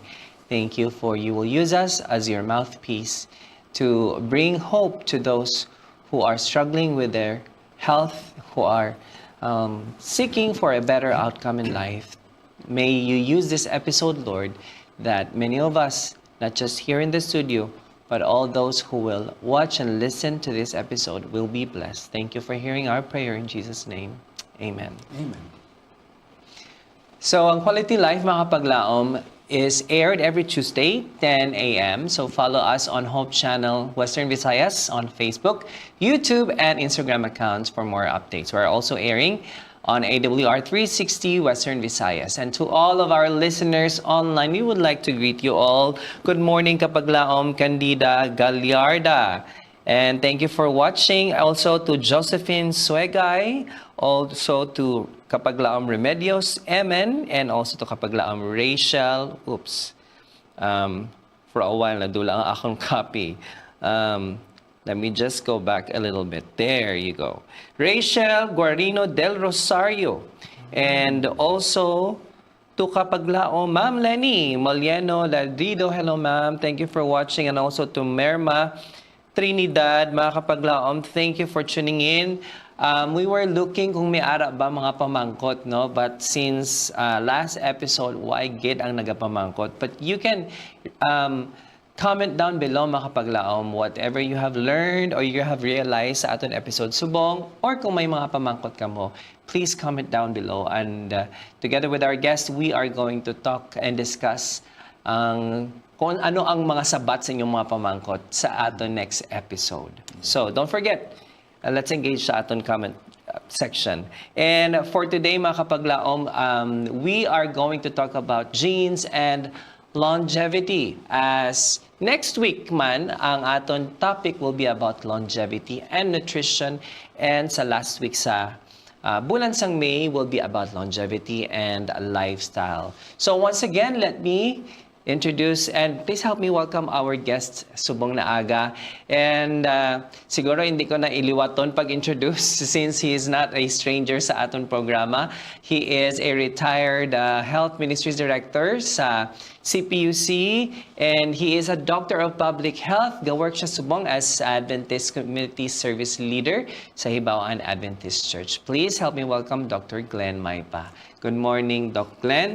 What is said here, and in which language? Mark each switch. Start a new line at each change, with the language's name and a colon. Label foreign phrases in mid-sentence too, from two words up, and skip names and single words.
English: Thank you for you will use us as your mouthpiece to bring hope to those who are struggling with their health, who are seeking for a better outcome in life. May you use this episode, Lord, that many of us, not just here in the studio, but all those who will watch and listen to this episode will be blessed. Thank you for hearing our prayer in Jesus' name. Amen. Amen. So,
Hiligaynon: ang Quality Life, mga kapaglaom,
English: is aired every Tuesday, 10 a.m. So, follow us on Hope Channel Western Visayas on Facebook, YouTube, and Instagram accounts for more updates. We're also airing on AWR 360 Western Visayas. And to all of our listeners online, we would like to greet you all. Good morning, Kapaglaom Candida Gallarda. And thank you for watching. Also to Josephine Suegay, also to Kapaglaom Remedios Emen, and also to Kapaglaom Rachel. For a while,
Hiligaynon: nadula ang akong copy.
English: Let me just go back a little bit. There you go. Rachel Guarino del Rosario. And also to Kapaglaom, Ma'am Lenny Molieno Ladrido. Hello, ma'am. Thank you for watching. And also to Merma Trinidad,
Hiligaynon: mga Kapaglaom,
English: thank you for tuning in. We were looking
Hiligaynon: kung may ara ba mga pamangkot, no?
English: But since last episode, why
Hiligaynon: gid ang nagapamangkot?
English: But you can comment down below
Hiligaynon: mga kapaglaom
English: whatever you have learned or you have realized
Hiligaynon: sa aton episode subong,
English: or
Hiligaynon: kung may mga pamangkot ka mo,
English: please comment down below. And together with our guest, we are going to talk and discuss
Hiligaynon: kung ano ang mga sabat sa inyong mga pamangkot sa aton
English: next episode. So don't forget, let's engage
Hiligaynon: sa aton
English: comment section. And for today
Hiligaynon: mga kapaglaom,
English: we are going to talk about genes and longevity. As next week man,
Hiligaynon: ang aton
English: topic will be about longevity and nutrition. And sa last week
Hiligaynon: sa Bulansang May
English: will be about longevity and lifestyle. So once again, let me introduce and please help me welcome our guest, Subong Naaga.
Hiligaynon: And siguro hindi ko na iliwaton pag-introduce
English: since he is not a stranger
Hiligaynon: sa aton programa.
English: He is a retired Health Ministries Director sa CPUC and he is a Doctor of Public Health.
Hiligaynon: Gawork siya Subong as Adventist Community Service Leader sa Hibawan Adventist Church.
English: Please help me welcome Dr. Glenn Maypa. Good morning, Doc Glenn.